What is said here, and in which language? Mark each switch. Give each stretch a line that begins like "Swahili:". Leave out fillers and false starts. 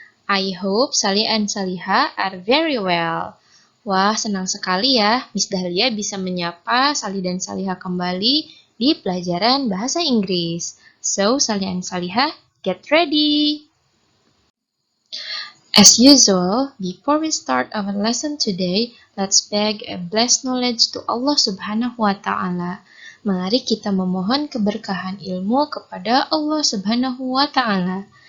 English: I hope Salih and Saliha are very well.
Indonesian: Wah, senang sekali ya Miss Dahlia bisa menyapa Salih dan Saliha kembali di pelajaran bahasa Inggris.
English: So, Salih and Saliha, get ready. As usual, before we start our lesson today, let's beg a blessed knowledge to Allah Subhanahu wa Ta'ala.
Indonesian: Mari kita memohon keberkahan ilmu kepada Allah Subhanahu wa Ta'ala.